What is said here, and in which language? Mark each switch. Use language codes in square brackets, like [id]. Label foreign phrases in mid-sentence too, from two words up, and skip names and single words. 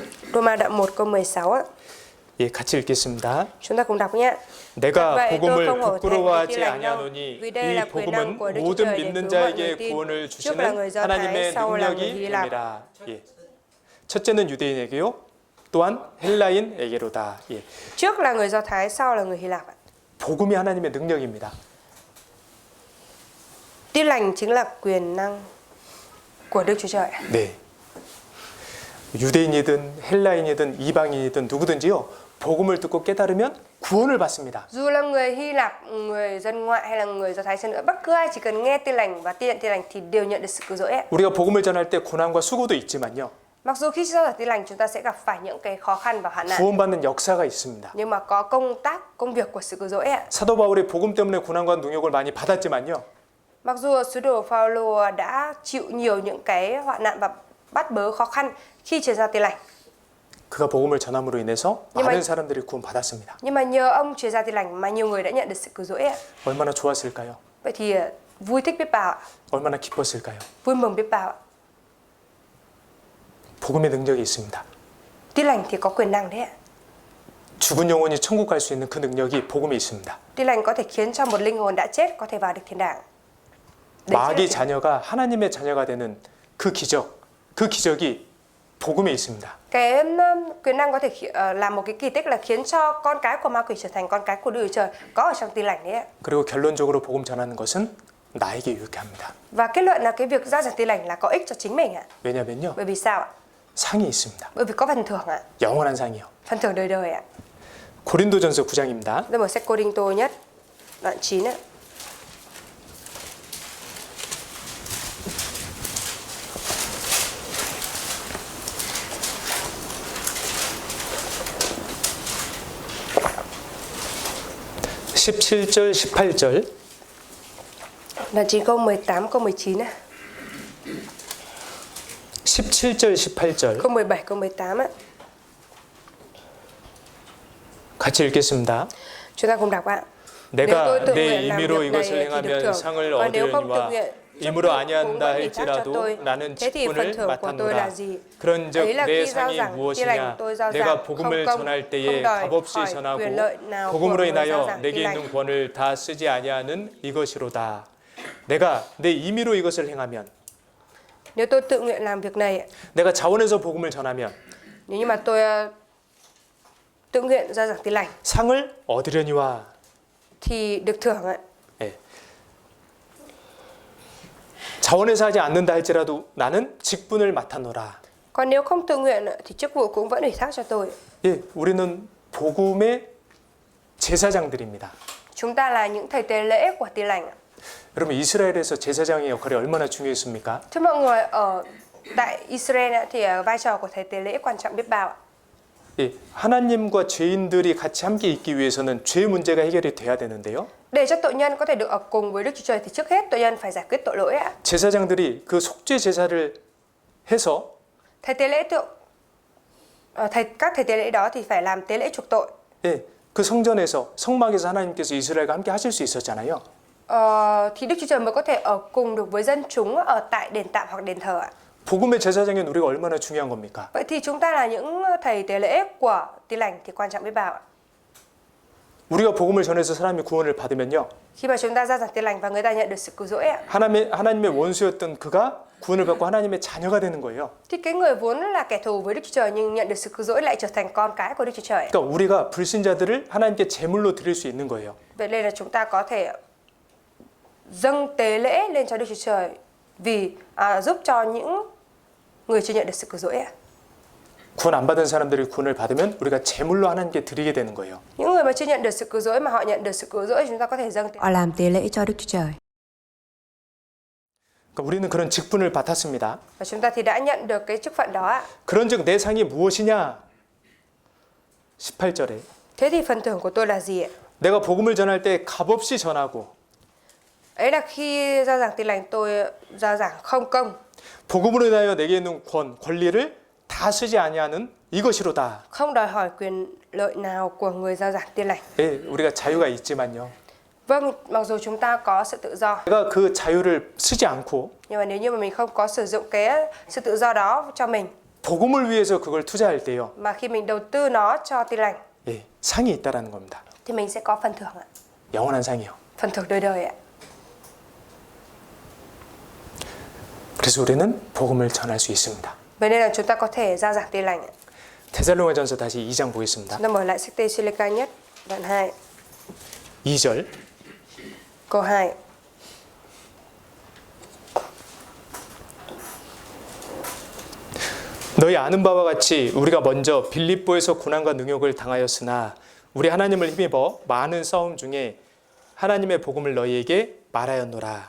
[vi] Roma đoạn 1 câu 16 ạ. [ko] 예, 같이 읽겠습니다. [vi] Chúng ta cùng đọc nhé. [ko] 내가 [vi] vậy tôi [ko] 복음을 [vi] không hổ thẹn vì [ko] 부끄러워하지 [vi] tin lành đâu, [ko] 아니하노니 [vi] vì đây là [ko] 이 [vi] quyền năng [ko] 복음은 [vi] của Đức Chúa [ko] 모든 [vi] Trời để [ko] 믿는 [vi] cứu mọi người [ko] 자에게 [vi] tin. [ko] 구원을 [vi] Trước là người [ko] 주시는 [vi] Do Thái, [ko] 하나님의 [vi] sau là người Hy Lạp. [ko] 능력이니라. 예. 첫째는 유대인에게요, 또한 헬라인에게로다. 예. [vi] Trước là người Do Thái, sau là người Hy Lạp ạ. [ko] 복음이 하나님의 능력입니다. [vi] Tin lành chính là quyền năng của Đức Chúa Trời. [ko] 네. 유대인이든 헬라인이든 이방인이든 누구든지요. 복음을 듣고 깨달으면 구원을 받습니다. [vi] Dù là người Hy Lạp, người dân ngoại hay là người Do Thái chăng nữa, bất cứ ai chỉ cần nghe tin lành và tin nhận tin lành thì đều nhận được sự cứu rỗi. [ko] 우리가 복음을 전할 때 고난과 수고도 있지만요. [vi] Mặc dù khi giao giảng tin lành chúng ta sẽ gặp phải những cái khó khăn và hoạn nạn, [ko] 구원받는 역사가 있습니다. [vi] nhưng mà có công việc của sự cứu rỗi. [ko] 사도 바울이 복음 때문에 고난과 능욕을 많이 받았지만요. [vi] Mặc dù sứ đồ Phaolô đã chịu nhiều những cái hoạn nạn và bắt bớ khó khăn khi truyền giao tin lành, [ko] 그가 복음을 전함으로 인해서 [vi] Nhưng mà- [ko] 많은 사람들이 구원받았습니다. [vi] nhưng mà nhờ ông truyền giao tin lành mà nhiều người đã nhận được sự cứu rỗi. [ko] 얼마나 좋았을까요? [vi] Vậy thì vui thích biết bao ạ, [ko] 얼마나 기뻤을까요? [vi] vui mừng biết bao ạ. [ko] 복음의 능력이 있습니다. [vi] Tin lành thì có quyền năng đấy ạ. [ko] 죽은 영혼이 천국 갈 수 있는 그 능력이 복음에 있습니다. [vi] Tin lành có thể khiến cho một linh hồn đã chết có thể vào được thiên đàng. Đấy chính là [ko] 마귀 [vi] tin- [ko] 자녀가 하나님의 자녀가 되는 그 기적이 복음에 있습니다. [vi] Cái quyền năng có thể làm một cái kỳ tích là khiến cho con cái của ma quỷ trở thành con cái của Đức Chúa Trời có ở trong tin lành đấy ạ. [ko] 그리고 결론적으로 복음 전하는 것은 나에게 유익해 합니다. [vi] Và kết luận là cái việc giao giảng tin lành là có ích cho chính mình ạ. [ko] 왜냐면요. [vi] Bởi vì sao ạ? [ko] 상이 있습니다. [vi] Bởi vì có phần thưởng ạ. [ko] 영원한 상이요. [vi] Phần thưởng đời đời ạ. [ko] 고린도전서 9장입니다. [vi] Tôi mở sách Cô-rinh-tô nhất đoạn 9 ạ. [ko] (17절) (18절) [vi] Đoạn 9 câu 18 câu 19 ạ. [ko] 17절 18절 [vi] Câu 17 câu 18 ạ. [ko] 같이 읽겠습니다. [vi] Chúng ta cùng đọc ạ. [ko] 내가 [vi] tự [ko] 내 [vi] nguyện làm [ko] 임의로 [vi] việc này [ko] 이것을 [vi] thì được [ko] 행하면 [vi] thưởng. [ko] 상을 [vi] Còn nếu không tự [ko] 얻으려니와 [vi] nguyện, [ko] 임으로 [vi] cũng [ko] 아니한다 [vi] vẫn ủy thác cho [ko] 할지라도 [vi] tôi. [ko] 나는 [vi] Thế thì phần [ko] 직분을 [vi] thưởng của tôi là [ko] 맡았노라. [vi] gì? [ko] 그런즉 [vi] Ấy là [ko] 내 [vi] khi giao [ko] 상이 [vi] giảng tin [ko] 무엇이냐? [vi] lành tôi giao [ko] 내가 [vi] giảng [ko] 복음을 [vi] không công, [ko] 전할 [vi] không [ko] 때에 [vi] đòi [ko] 값없이 [vi] hỏi [ko] 전하고 [vi] quyền lợi nào của [ko] 복음으로 [vi] người giao [ko] 인하여 [vi] giảng [ko] 내게 [vi] tin lành. [ko] 있는 권을 다 쓰지 아니하는 이것이로다. 내가 내 임의로 이것을 행하면, [vi] Nếu tôi tự nguyện làm việc này, [ko] 내가 자원해서 복음을 전하면 [vi] nếu như mà tôi tự nguyện giao giảng tin lành [ko] 상을 얻으려니와. [vi] thì được thưởng ạ. [ko] 예. 자원해서 하지 않는다 할지라도 나는 직분을 맡아노라. [vi] Còn nếu không tự nguyện thì chức vụ cũng vẫn ủy thác cho tôi. [ko] 예, 우리는 복음의 제사장들입니다. [vi] Chúng ta là những thầy tế lễ của tin lành ạ. [ko] 여러분 이스라엘에서 제사장의 역할이 얼마나 중요했습니까? [vi] Thưa mọi người, ở tại Israel ạ, thì vai trò của thầy tế lễ quan trọng biết bao ạ. [ko] 예, 하나님과 죄인들이 같이 함께 있기 위해서는 죄 문제가 해결이 돼야 되는데요. [vi] Để cho tội nhân có thể được ở cùng với Đức Chúa Trời thì trước hết tội nhân phải giải quyết tội lỗi ạ. [ko] 제사장들이 그 속죄 제사를 해서 [vi] Thầy tế lễ các thầy tế lễ đó thì phải làm tế lễ chuộc tội. [ko] 예, 그 성전에서 성막에서 하나님께서 이스라엘과 함께 하실 수 있었잖아요. [vi] Thì Đức Chúa Trời mới có thể ở cùng được với dân chúng ở tại đền tạm hoặc đền thờ ạ. [ko] 복음의 제사장인 우리가 얼마나 중요한 겁니까? [vi] Vậy thì chúng ta là những thầy tế lễ của tin lành thì quan trọng biết bao ạ. [ko] 우리가 복음을 전해서 사람이 구원을 받으면요. [vi] Khi mà chúng ta giao giảng tin lành và người ta nhận được sự cứu rỗi ạ, [ko] 하나님의 원수였던 그가 구원을 받고 하나님의 자녀가 되는 거예요. [vi] thì cái người vốn là kẻ thù với Đức Chúa Trời nhưng nhận được sự cứu rỗi lại trở thành con cái của Đức Chúa Trời. [ko] 그러니까 우리가 불신자들을 하나님께 제물로 드릴 수 있는 거예요. [vi] Vậy nên là chúng ta có thể dâng tế lễ lên cho Đức Chúa Trời vì giúp cho những người chưa nhận được sự cứu rỗi ạ. [ko] 구원 안 받은 사람들이 구원을 받으면 우리가 제물로 하나님께 드리게 되는 거예요. [vi] Những người mà chưa nhận được sự cứu rỗi mà họ nhận được sự cứu rỗi chúng ta có thể dâng tế. Họ làm tế lễ cho Đức Chúa Trời. [ko] 그러니까 우리는 그런 직분을 받았습니다. [vi] Và chúng ta thì đã nhận được cái chức phận đó ạ. [ko] 그런즉 내 상이 무엇이냐? 18절에 [vi] Thế thì phần thưởng của tôi là gì ạ? [ko] 내가 복음을 전할 때 값없이 전하고 [vi] Ấy là khi giao giảng tin lành tôi giao giảng không công, [ko] 복음으로 인하여 내게 있는 권리를 다 쓰지 아니하는 이것이로다. [vi] không đòi hỏi quyền lợi nào của người giao giảng tin lành. [ko] 예, 우리가 자유가 있지만요. [vi] Vâng, mặc dù chúng ta có sự tự do, [ko] 내가 그 자유를 쓰지 않고 [vi] nhưng mà nếu như mà mình không có sử dụng cái sự tự do đó cho mình, [ko] 복음을 위해서 그걸 투자할 때요. [vi] mà khi mình đầu tư nó cho tin lành, [ko] 예, 상이 있다라는 겁니다. [vi] thì mình sẽ có phần thưởng ạ. [ko] 영원한 상이요. [vi] Phần thưởng đời đời ạ. [ko] 그래서 우리는 복음을 전할 수 있습니다. [vi] Vậy nên là chúng ta có thể giao giảng tin lành ạ. [ko] 데살로니가전서 다시 2장 보겠습니다. [vi] Chúng ta mở lại sách Tê-xê-lê-ca nhất, đoạn 2, [ko] 2절. [vi] câu 2. [ko] 너희 아는 바와 같이 우리가 먼저 빌립보에서 고난과 능욕을 당하였으나 우리 하나님을 힘입어 많은 싸움 중에 하나님의 복음을 너희에게 말하였노라.